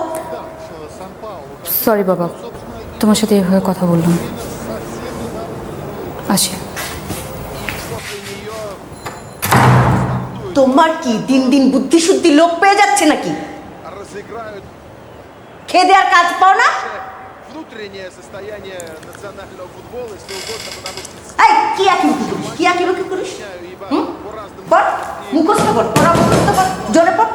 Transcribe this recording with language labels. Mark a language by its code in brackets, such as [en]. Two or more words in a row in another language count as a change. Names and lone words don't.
[bn] সরি বাবা, তোমার সাথে এভাবে কথা বললাম। আসি। তোমার কি দিন দিন বুদ্ধি শুদ্ধি লোপ পেয়ে যাচ্ছে নাকি? খেয়ে দেওয়ার কাজ পাও না? [ru] Внутреннее состояние национального футбола, если угодно, потому что [bn] এই কি আকিবুকি করিস, কি আকিবুকি করিস? বল, মুখস্থ কর, পড়া মুখস্থ কর, জোরে পড়।